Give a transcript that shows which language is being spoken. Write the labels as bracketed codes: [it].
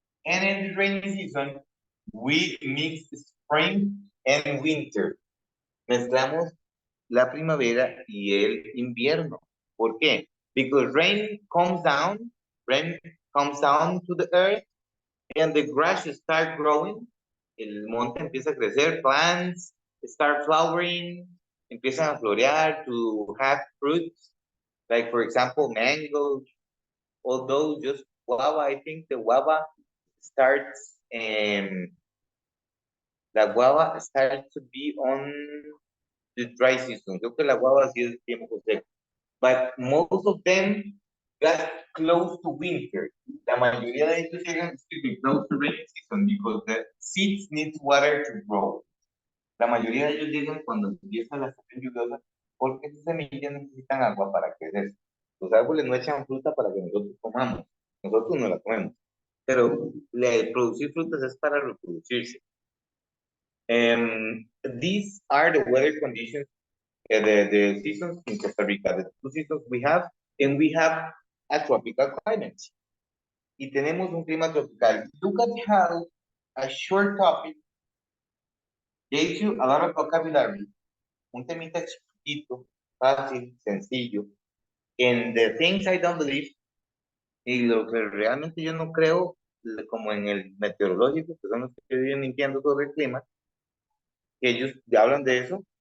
[en] And in the rainy season, we mix spring and winter. [es] Mezclamos la primavera y el invierno. ¿Por qué? [en] Because rain comes down to the earth and the grass start growing. [es] El monte empieza a crecer, [en] plants start flowering, [es] empiezan a florear, [en] to have fruits, like for example, mangoes, although just guava, I think the guava starts, la guava starts to be on the dry season. [es] Creo que la guava sí es tiempo seco. [en] But most of them got close to winter. [es] La mayoría de ellos llegan, [en] close to rainy season because the seeds need water to grow. [es] La mayoría de ellos llegan cuando empieza la estación lluviosa porque esas semillas necesitan agua para crecer. Los árboles no echan fruta para que nosotros comamos. Nosotros no la comemos. Pero producir frutas es para reproducirse. [en] These are the weather conditions, the seasons in Costa Rica. The two seasons we have, and we have a tropical climate. [es] Y tenemos un clima tropical. [en] Look at how a short topic gives you a lot of vocabulary. [es] Un temita chiquito, fácil, sencillo. [en] And the things I don't believe, [es] y lo que realmente yo no creo, como en el meteorológico, que son los que viven mintiendo sobre el clima, que ellos hablan de eso.